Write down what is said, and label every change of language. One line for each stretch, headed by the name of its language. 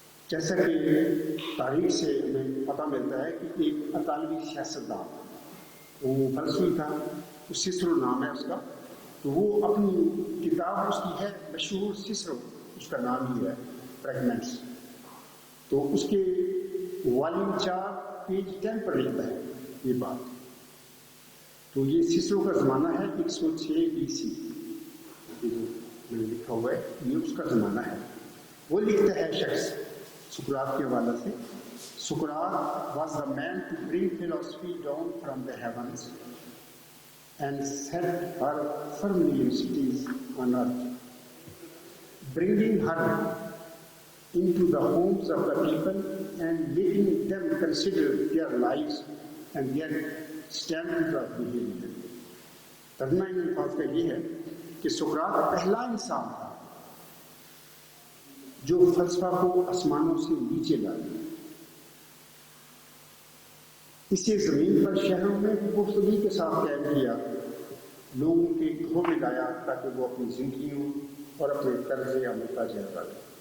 Hindi: जैसा कि तारीख से हमें पता मिलता है कि एक अतालवी सियासतदान वो फ़लसफ़ी था, सिसरो नाम है उसका, तो वो अपनी किताब उसकी है मशहूर सिसरो, उसका नाम ही है फ्रेगमेंट्स। तो उसके वॉल्यूम 4 पेज 10 पर लिखता है ये बात। तो ये सिसरो का ज़माना है 106 BC, मैंने लिखा हुआ है ये उसका ज़माना है। वो लिखता है शख्स सुकरात के हवाले से,
English: सुकरात was the man to bring philosophy down from the heavens and set her firmly in cities on earth, bringing her into the homes of the people and making them consider their lives and their standards of behavior।
Hindi: तर्जुमा इन अल्फाज का ये है कि सुकरात पहला इंसान था जो फ़लसफ़ा को आसमानों से नीचे लाया, इसे ज़मीन पर शहरों में पुख्तगी के साथ कायम किया, लोगों के घरों में लाया ताकि वो अपनी ज़िंदगियों और अपने कर्ज़े या मुहताज डालें।